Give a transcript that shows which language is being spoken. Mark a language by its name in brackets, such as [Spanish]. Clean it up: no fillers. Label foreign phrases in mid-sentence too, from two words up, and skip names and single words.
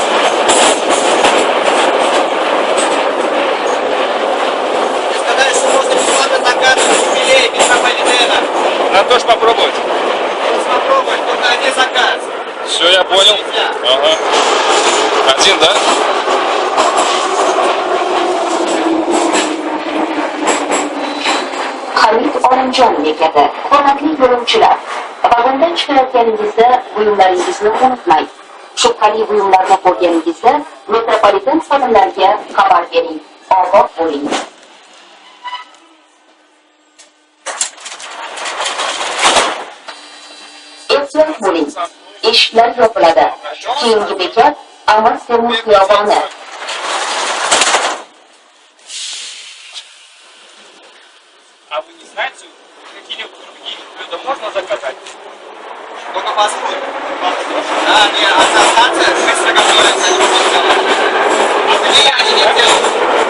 [Russian] Сказали, что можно бесплатно заказывать филе метрополитена. Надо тоже попробовать. Просто попробовать, только один заказ. Все, я понял. Ага. Один, да? [Uzbek] Hamid Olimjon bekati. Hurmatli yo'lovchilar, vagondan chiqayotganingizda buyumlaringizni unutmang. Shubhali buyumlarni ko'rganingizda metropoliten xodimlariga xabar bering. Ogoh bo'ling. Ehtiyot bo'ling. Eshiklar yopiladi. Keyingi bekat Amir Temur xiyoboni. [Russian] А вы не знаете, какие-нибудь другие блюда можно заказать? Только фастфуд. Да, не, одна станция, быстро готовится, не могут сделать. А филе они не делают.